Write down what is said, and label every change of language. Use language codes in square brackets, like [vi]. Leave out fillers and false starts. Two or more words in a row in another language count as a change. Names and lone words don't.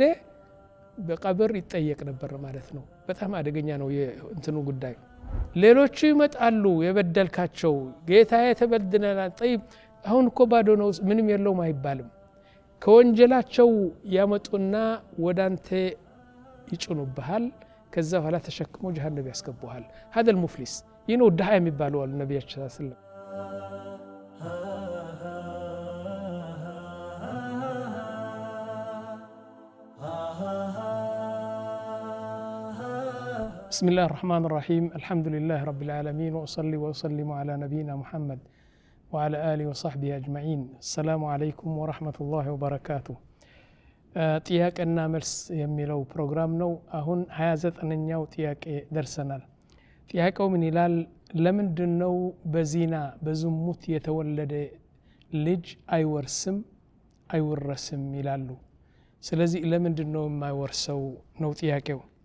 [am] በቀብር ይጠየቅ ነበር ማለት ነው በጣም አደገኛ ነው እንትኑ ጉዳይ ሌሎቹ ይመጣሉ የበደልካቸው ጌታዬ ተበድለናል طيب አሁን እኮ ባዶ ነው ምንም የለውም አይባልም ከወንጀላቸው ያመጡና ወዳንተ ይጭኑብሃል ከዛ በኋላ ተሸክሞ ጀሃነም ያስገቡሃል [ar] هذا المفلس [am] ይኖ ደሃ የሚባለው አሉ ነብያችን [ar] صلى الله عليه وسلم بسم الله الرحمن الرحيم الحمد لله رب العالمين وأصلي وأسلم على نبينا محمد وعلى آله وصحبه أجمعين السلام عليكم ورحمة الله وبركاته [am] ጥያቄና መልስ የሚለው ፕሮግራም ነው አሁን 29ኛው ጥያቄ ደርሰናል ጥያቄው ምን ይላል ለምንድነው በዚና በዝሙት የተወለደ ልጅ አይወርስም ይላሉ ስለዚህ ለምንድነው የማይወርሰው ነው ጥያቄው